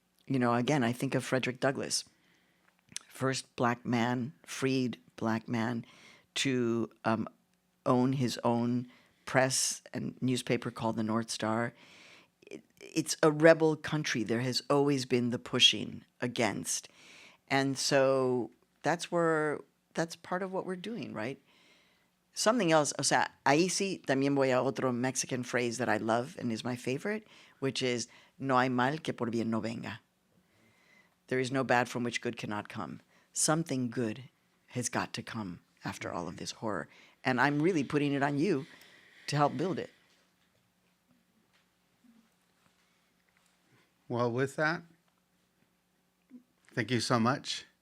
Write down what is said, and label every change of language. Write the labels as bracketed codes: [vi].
[en] You know, again, I think of Frederick Douglass. First black man, freed black man to own his own press and newspaper called the North Star. It's a rebel country. There has always been the pushing against. And so that's part of what we're doing, right? Something else, [es] o sea, ahí sí también voy a otro [en] Mexican phrase that I love and is my favorite, which is, [es] no hay mal que por bien no venga. [en] There is no bad from which good cannot come. Something good has got to come after all of this horror. And I'm really putting it on you to help build it. Well, with that, thank you so much